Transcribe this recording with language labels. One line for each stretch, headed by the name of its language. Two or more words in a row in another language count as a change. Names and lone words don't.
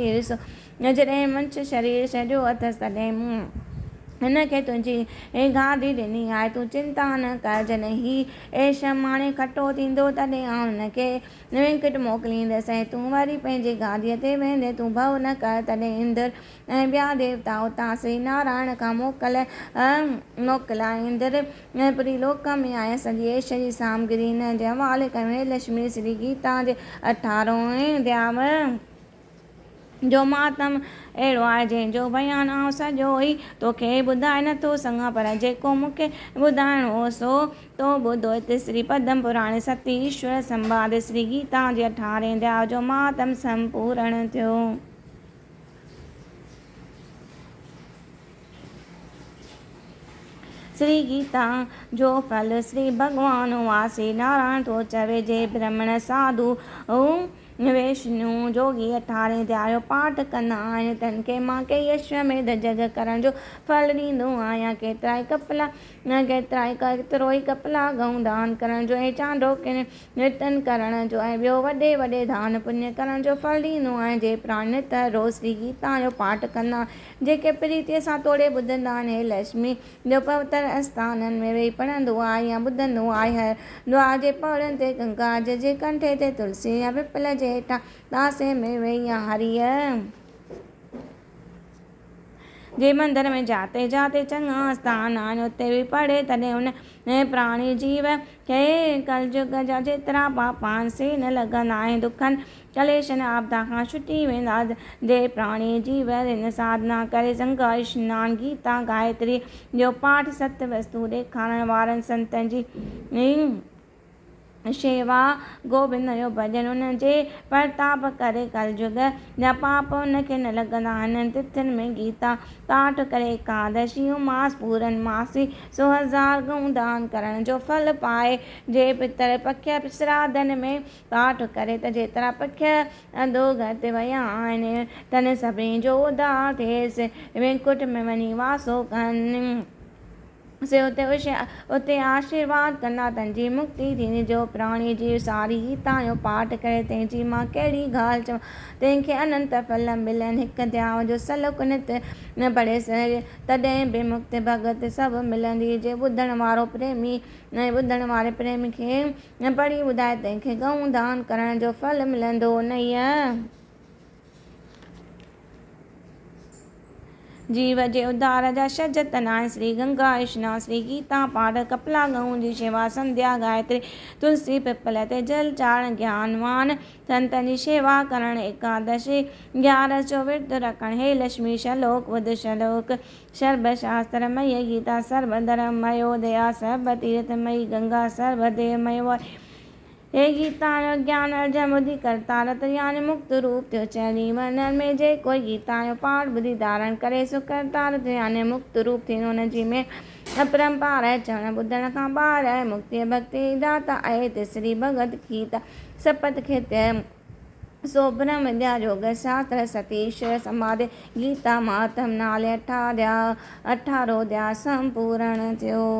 Sindhi: ॾिसो जॾहिं मनुष्य शरीर छॾियो अथसि तॾहिं मूं हिनखे तुंहिंजी गादी ॾिनी आहे। तूं चिंता न कर, जॾहिं हीउ ऐश माणे खटो थींदो तॾहिं आउं हुनखे वेंकुट मोकिलींदसि ऐं तूं वरी पंहिंजी गादीअ ते वेंदे। तूं भउ न कर। तॾहिं इंद्र ऐं ॿिया देवता उतां श्री नारायण खां मोकिलाए इंद्र पुरी लोक में आया। सॼी ऐश जी सामग्री हिन जे हवाले कयूं। हे लक्ष्मी श्री गीता जे 18 अध्याय जो मातम अहिड़ो आहे जंहिंजो बयानु आउं सॼो ई तोखे ॿुधाए नथो सघां, पर जेको मूंखे ॿुधाइणो हो सो तो ॿुधो। हिते श्री पद्म पुराण सती ईश्वर संवाद श्री गीता जे 18 अध्याय जो मातम संपूर्ण थियो। श्री गीता जो फल श्री भॻवान वासी नारायण थो चवे। जे ब्राह्मण साधु वैष्णु जोगी 18 अध्याय जो पाठ कंदा आहिनि तन खे मां कई अश्वमेध जग करण जो फल ॾींदो आहियां। केतिरो ई कपला गऊं दान करण जो ऐं चांडोकिन नृतन करण जो ऐं ॿियो वॾे वॾे दान पुण्य करण जो फल ॾींदो आहियां। जे प्राणी नित रोज़ श्री गीता जो पाठ कंदा जेके प्रीतीअ सां तोड़े ॿुधंदा आहिनि। हे लक्ष्मी जो पवित्र आस्थाननि में वेही पढ़ंदो आहे या ॿुधंदो आहे। हर द्वार जे पौड़नि ते गंगा जे कंठे ते तुलसी या पिपल जे हेठां तासे में वेही या हरीअ जे मंदर में जाते जाते चङा आस्थान आहिनि उते बि पढ़े। तॾहिं उन प्राणी जीव खे कलयुग जा जेतिरा पाप आहिनि से न लॻंदा आहिनि। दुखनि कलेशनि आपदा खां छुटी वेंदा। जे प्राणी जीव हिन साधना करे गंगा स्नान गीता गायत्री जो पाठ सत वस्तु ॾेखारण वारनि संतनि जी शेवा गोबिंद जो भॼन उन जे प्रताप करे कलयुग जा पाप उनखे न लॻंदा आहिनि। तिथियुनि में गीता पाठ करे एकादशी मास पूरन मासी 100,000 गऊं दान करण जो फल पाए। जे पितर पख्य श्राद्धनि में पाठ करे त जेतिरा पख्य अधोगति विया आहिनि तन सभिनी जो उद्धार थिएसि। वेंकुट में वञी वासो कनि से उते आशीर्वाद कंदा तंहिंजी मुक्ति थींदी। जो प्राणी जीव सारी गीता जो पाठ करे तंहिंजी मां कहिड़ी ॻाल्हि चवां तंहिंखे अनंत फल मिलनि। हिकु अध्याय जो सलोक नित न पढ़े तॾहिं बि मुक्ति भगत सभु मिलंदी। जे ॿुधण वारे प्रेमी खे पढ़ी ॿुधाए तंहिंखे गऊं दान करण जो फल मिलंदो। नईं जीव जे उद्धार जा 6 जतन आहिनि। श्री गंगा स्नान श्री गीता पाठ कपला गऊं जी शेवा संध्या गायत्री तुलसी पिपल ते जल चाढ़ण ज्ञानवान संतनि जी शेवा करण एकादशी 11 जो विर्त रखण। हे लक्ष्मी श्लोक ॿुध श्लोक
Sanskrit: सर्वशास्त्रमय गीता सर्वधर्ममयो दया सर्वतीर्थमयी गंगा सर्वदेवमयो
Sindhi: हे गीता जो ज्ञान अर्जन ॿुधी करता रत यानी मुक्त रूप थियो चली वनर में जे कोई गीता जो पाठ ॿुधी धारण करे सो करता रत यानी मुक्त रूप थींदो हुनजी में अपरंपार आहे चवण ॿुधण खां ॿार आहे मुक्ति भक्ति दाता आहे तिसरी भगत गीता सपत खे सो ब्रह्म विद्या योग शास्त्र सतीश्वर समाधि गीता मातम नाले 18 अध्याय संपूर्ण थियो।